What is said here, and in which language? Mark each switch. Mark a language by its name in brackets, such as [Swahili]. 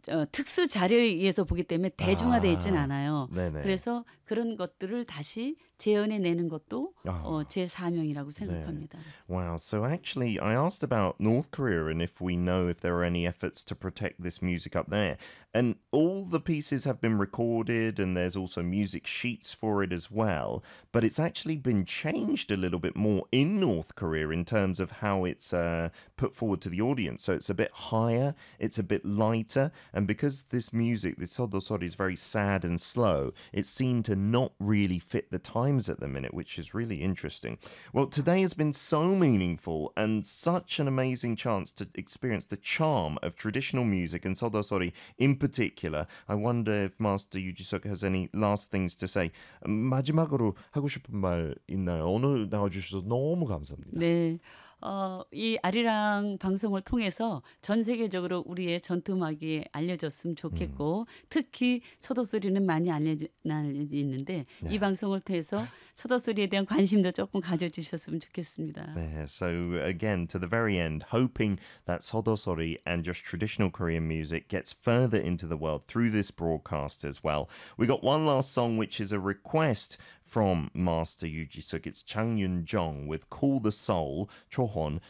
[Korean] 특수 자료에 의해서 보기 때문에 대중화되어 있진 않아요. 아, 그래서 그런 것들을 다시 재현해내는 것도 아. 제 사명이라고 생각합니다. 네. [English] Wow, so actually I asked about North Korea and if we know if there are any efforts to protect this music up there. And all the pieces have been recorded and there's also music sheets for it as well. But it's actually been changed a little bit more in North Korea in terms of how it's put forward to the audience. So it's a bit higher, it's a bit lighter. And because this music, this Sodosori, is very sad and slow, it seemed to not really fit the times at the minute, which is really interesting. Well, today has been so meaningful and such an amazing chance to experience the charm of traditional music and Sodosori in particular. I wonder if Master Yujisuk has any last things to say. [Korean] 마지막으로 하고 싶은 말 있나요? 오늘 나와주셔서 너무 감사합니다. 네. 이 아리랑 방송을 통해서 전 세계적으로 우리의 전통 음악이 알려졌으면 좋겠고 특히 서도소리는 많이 알려있는데 이 방송을 통해서 서도소리에 대한 관심도 조금 가져주셨으면 좋겠습니다. [English] So again, to the very end, hoping that 서도소리 and just traditional Korean music gets further into the world through this broadcast as well. We got one last song, which is a request from Master Yoo Ji-suk. It's Chang Yun-jong with Call the Soul, Chohon.